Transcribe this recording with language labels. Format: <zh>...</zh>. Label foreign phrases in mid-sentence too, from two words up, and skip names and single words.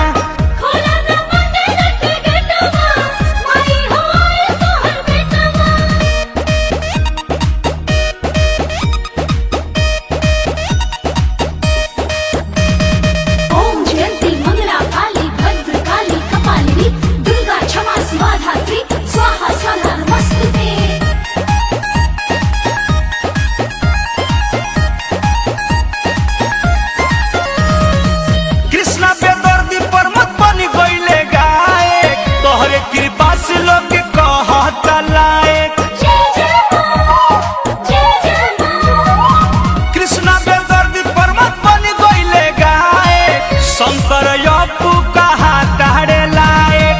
<bho>खोला ना मंदिर के गेटवा, माई हो आए तोहर बेटवा।</bho> <sa>ओम जयंती मंगला काली भद्र काली कपालिनी, दुर्गा क्षमा शिवा धात्री, स्वाहा स्वाहा नमस्तुते।</sa> <bho>कृष्णा बेदर्दी पर मत बनी गईले गाए, तोहरे कृपा से लोग कहता लायक। जय जय मां, जय जय मां। कृष्णा बेदर्दी पर मत बनी गईले गाए, शंकर यपू कहा तारे लायक।</bho>